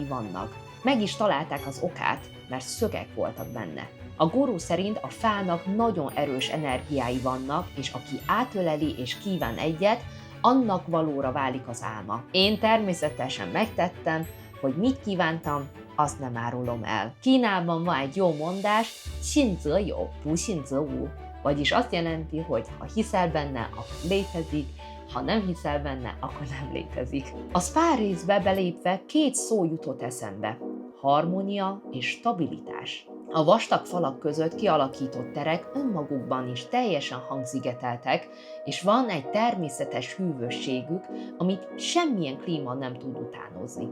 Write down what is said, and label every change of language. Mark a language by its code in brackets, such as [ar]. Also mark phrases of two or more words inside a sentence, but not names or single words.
[hu] Meg is találták az okát, mert szögek voltak benne. A gurú szerint a fának nagyon erős energiái vannak, és aki átöleli és kíván egyet, annak valóra válik az álma. Én természetesen megtettem, hogy mit kívántam, azt nem árulom el. Kínában van egy jó mondás, [zh] 信则有，不信则无. [hu] Vagyis azt jelenti, hogy ha hiszel benne, akkor létezik, ha nem hiszel benne, akkor nem létezik. A spa részbe belépve 2 szó jutott eszembe. Harmónia és stabilitás. A vastag falak között kialakított terek önmagukban is teljesen hangzigeteltek, és van egy természetes hűvösségük, amit semmilyen klíma nem tud utánozni.